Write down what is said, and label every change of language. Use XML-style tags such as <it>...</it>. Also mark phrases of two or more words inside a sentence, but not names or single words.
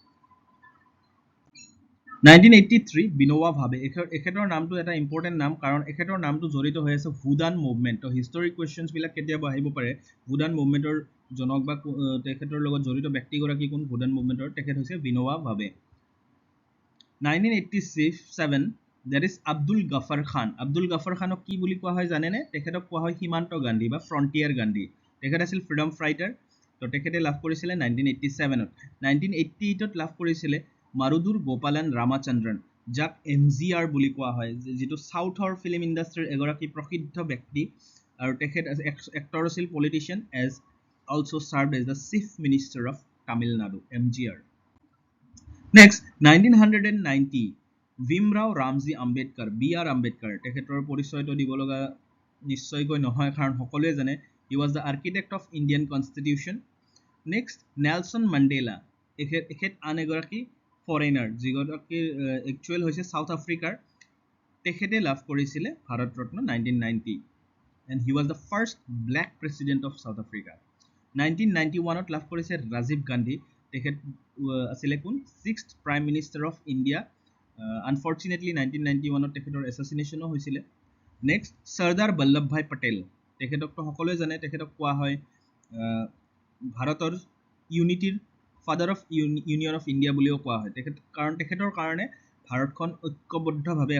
<as>1983 বিনোৱা ভাবে এখেতৰ নামটো এটা ইম্পৰ্টেণ্ট নাম কাৰণ এখেতৰ নামটো জড়িত হৈ আছে ভুদান মুভমেণ্ট তো</as> <en>historic questions</en> <as>বিলাক কেতিয়াবা আহিব পাৰে ভুদান মুভমেণ্টৰ জনক বা তেখেতৰ লগত জড়িত ব্যক্তিগৰাকী কোন ভুদান মুভমেণ্টৰ তেখেত হৈছে বিনোৱা ভাবে 1987</as> <en>that is</en> <as>আব্দুল গাফাৰ খানক কি বুলি কোৱা হয় জানেনে তেখেতক কোৱা হয় সীমান্ত গান্ধী বা ফ্ৰণ্টিয়াৰ গান্ধী তেখেত আছিল</as> <en>freedom fighter</en> <as>তো তেখেতে লাভ কৰিছিলে 1987ত 1988ত লাভ কৰিছিলে মাৰুদুৰ গোপালন ৰামাচন্দ্ৰন যাক MGR বুলি কোৱা হয় যিটো সাউথৰ ফিল্ম ইণ্ডাষ্ট্ৰীৰ এগৰাকী প্ৰসিদ্ধ ব্যক্তি আৰু তেখেত এক্টৰ আছিল</as> <en>politician as also served as the chief minister of Tamil Nadu MGR Next,</en> <as>1990 ভীমৰাও ৰামজী আম্বেদকাৰ BR আম্বেদকাৰ তেখেতৰ পৰিচয়টো দিব লগা নিশ্চয়কৈ নহয় কাৰণ সকলোৱে জানে</as> <en>he was the architect of Indian Constitution next</en> <as>নেলছন মেণ্ডেলা এখেত আন এগৰাকী ফৰেইনাৰ যিগৰাকী একচুৱেল হৈছে সাউথ আফ্ৰিকাৰ তেখেতে লাভ কৰিছিলে ভাৰত ৰত্ন 1990</as> <en>and he was the first black president of South Africa</en> <as>1991ত লাভ কৰিছে ৰাজীৱ গান্ধী তেখেত আছিলে কোন 6th</as> <en>prime minister of India</en> <as>আনফৰ্চুনেটলি 1991ত তেখেতৰ এছাচিনেশ্যনো হৈছিলে নেক্সট চৰ্দাৰ বল্লভভাই পেটেল তেখেতকতো সকলোৱে জানে তেখেতক কোৱা হয় ভাৰতৰ ইউনিটিৰ</as> <en>father of Union of India</en> <as>বুলিও কোৱা হয় কাৰণ তেখেতৰ কাৰণে ভাৰতখন ঐক্যবদ্ধভাৱে</as>